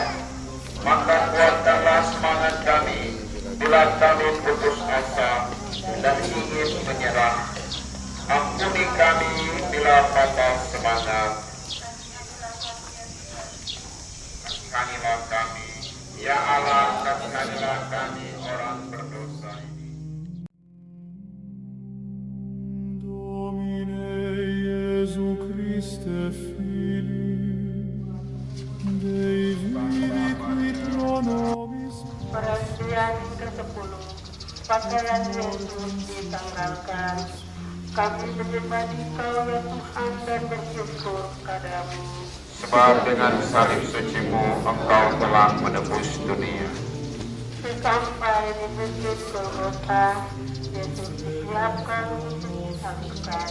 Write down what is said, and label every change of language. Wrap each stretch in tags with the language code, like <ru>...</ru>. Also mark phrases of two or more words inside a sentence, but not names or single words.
<id>Maka kuatkanlah semangat kami bila kami putus asa dan ingin menyerah. Ampuni kami bila patah semangat. Kasihanilah kami, ya Allah, kasihanilah kami orang berdosa ini.</id> <la>Domine Iesu Christe Fili, Dei vivi qui pro nobis</la> <id>Perhentian ke-10, pakaian Yesus ditanggalkan. Kami menyembah Engkau ya Tuhan dan bersyukur padamu. Sebab dengan salib suci-Mu Engkau telah menebus dunia. Sampai di bukit Golgota, Yesus disiapkan untuk disangkukan.</id>